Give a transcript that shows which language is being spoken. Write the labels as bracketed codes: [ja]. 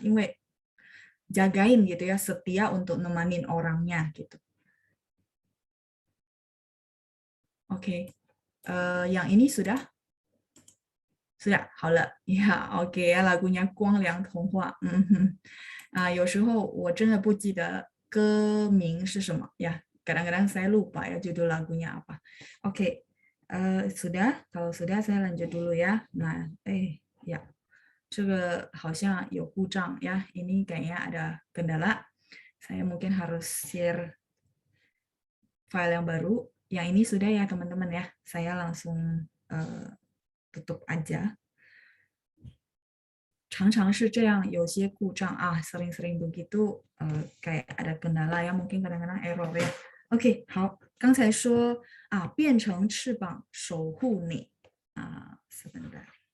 [zh] 因为 [id] jagain gitu ya, setia untuk nemanin orangnya gitu. Oke. Yang ini sudah? Sudah, [zh] 好了. [id] Ya, oke ya, lagunya 光良童话. [zh] 有时候我真的不记得歌名是什么ya. [id] Kadang-kadang saya lupa ya judul lagunya apa. Oke. Sudah, kalau sudah saya lanjut dulu ya. [zh] Nah, ya. 这个好像有故障ya. [id] Ini kayaknya ada kendala. Saya mungkin harus share file yang baru. Yang ini sudah ya teman-teman ya. Saya langsung tutup aja. [zh] 常常是这样，有些故障 [id] sering-sering begitu kayak ada kendala ya, mungkin kadang-kadang error ya. [zh] Oke, 好，刚才说变成翅膀守护你 [id] sebentar.